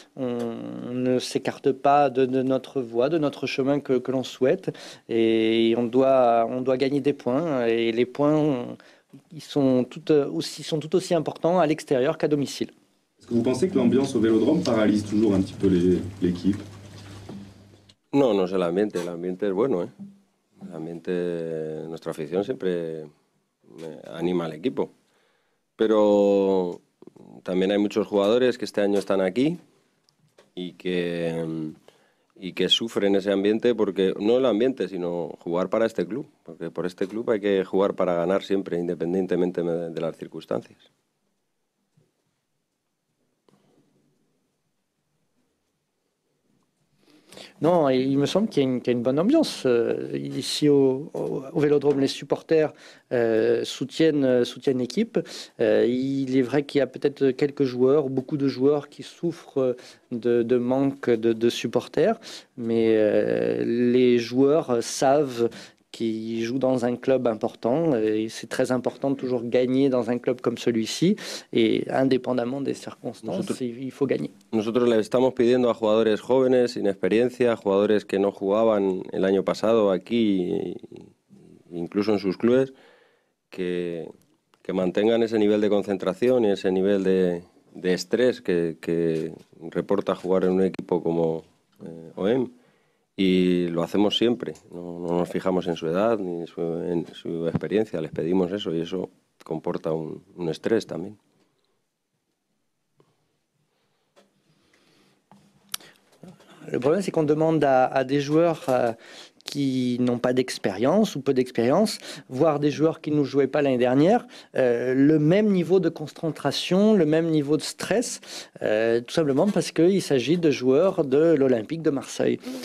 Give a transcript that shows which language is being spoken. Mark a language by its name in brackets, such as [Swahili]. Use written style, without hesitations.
[French] On ne s'écarte pas de notre voie, de notre chemin que l'on souhaite, et on doit gagner des points. Et les points, ils sont tout aussi importants à l'extérieur qu'à domicile. Est-ce que vous pensez que l'ambiance au Vélodrome paralyse toujours un petit peu l'équipe? [Spanish] No, no es el ambiente es bueno, ¿eh? El ambiente, nuestra afición siempre anima al equipo. Pero también hay muchos jugadores que este año están aquí y que sufren ese ambiente, porque no el ambiente, sino jugar para este club. Porque por este club hay que jugar para ganar siempre, independientemente de las circunstancias. [French] Non, il me semble qu'il y a une bonne ambiance. Ici au Vélodrome, les supporters soutiennent l'équipe. Il est vrai qu'il y a peut-être quelques joueurs, beaucoup de joueurs qui souffrent de manque de supporters, mais les joueurs savent qui jouent dans un club important, et c'est très important de toujours gagner dans un club comme celui-ci, et indépendamment des circonstances, il faut gagner. [Spanish] Nosotros le estamos pidiendo a jugadores jóvenes, sin experiencia, jugadores que no jugaban el año pasado aquí, incluso en sus clubes, que mantengan ese nivel de concentración y ese nivel de estrés que reporta jugar en un equipo como OM. Y lo hacemos siempre, no nos fijamos en su edad ni en su experiencia, les pedimos eso y eso comporta un estrés también. [French] Le problème, c'est qu'on demande à des joueurs qui n'ont pas d'expérience ou peu d'expérience, voire des joueurs qui ne jouaient pas l'année dernière, le même niveau de concentration, le même niveau de stress, tout simplement parce qu'il s'agit de joueurs de l'Olympique de Marseille.